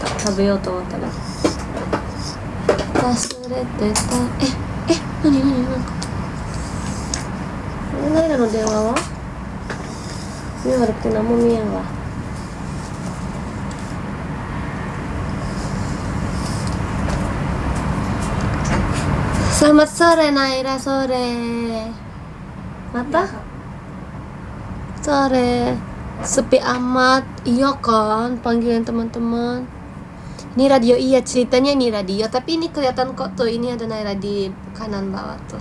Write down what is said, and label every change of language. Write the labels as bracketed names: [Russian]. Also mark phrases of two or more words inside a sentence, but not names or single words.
[Japanese] 食べようと思ったら忘れてた。何ナイラの電話は目悪くて何も見えんわ。 [Indonesian] Selamat sore Naira, sore. Mata? Sore. Sepi amat. Iya kan, panggilan teman-teman. Ini radio, iya ceritanya ini radio, tapi ini kelihatan kok tuh, ini ada Naira di kanan bawah tuh.